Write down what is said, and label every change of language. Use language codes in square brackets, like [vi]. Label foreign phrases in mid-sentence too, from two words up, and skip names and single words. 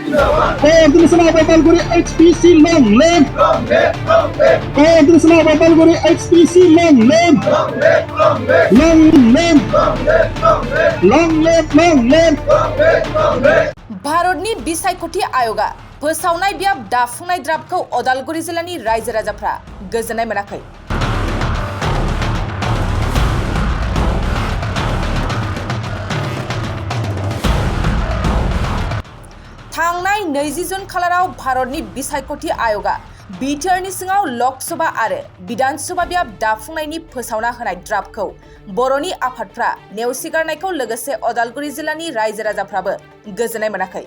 [en] International Babalguri HPC long live. International Babalguri HPC long live. Long live. Long live. [brx] भारतनि बिसायख'थि आयगआ फोसावनाय बियाब दाफुंनाय द्राफ्टखौ अदालगुरि जिल्लानि रायजो राजाफ्रा गोजोननाय मोनाखै। थांनाय 20 जुन खालाराव भारतनि बिसायख'थि आयगआ बिटिआरनि सिङाव लकसभा आरो विधानसभा बियाब दाफुंनायनि फोसावना होनाय द्राफ्टखौ बर'नि आफादफ्रा नेवसिगारनायखौ लोगोसे अदालगुरि जिल्लानि रायजो राजाफ्राबो गोजोननाय मोनाखै।